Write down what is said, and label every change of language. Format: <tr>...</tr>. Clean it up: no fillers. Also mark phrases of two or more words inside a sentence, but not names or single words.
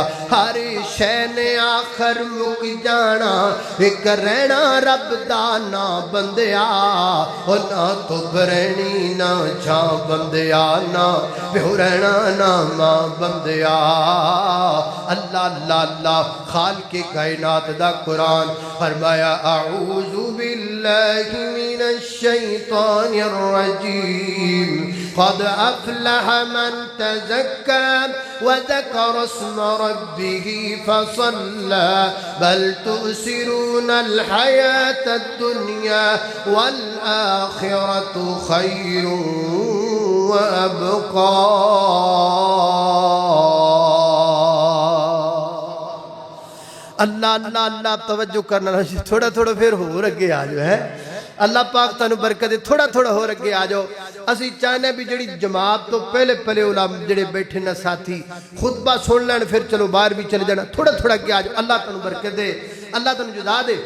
<pa>ہر شے نے آخر مک جانا، اک رہنا رب دا ناں بندیا. او نہ دھپ رہنی نہ چھاں بندیا، نہ پیو رہنا نہ ماں بندیا. اللہ اللہ اللہ خالق کائنات دا قرآن فرمایا,</pa> <ar>أعوذ بالله من الشيطان الرجيم، قد أفلح من تزكى وذكر اسم ربه فصلى، بل تؤثرون الحياة الدنيا والآخرة خير وأبقى.</ar> <pa>اللہ اللہ اللہ توجہ کرنا، تھوڑا تھوڑا پھر ہور اگے آ جاؤ ہے. اللہ پاک تہانوں برکت دے، تھوڑا تھوڑا ہور اگے آ جاؤ. اسیں چاہنے بھی جہڑی جماعت توں پہلے پہلے علما جہڑے بیٹھے نا ساتھی خطبہ سن لین، پھر چلو باہر بھی چلے جانا. تھوڑا تھوڑا اگے آ جاؤ، اللہ تہانوں برکت دے، اللہ تہانوں جدا دے.</pa>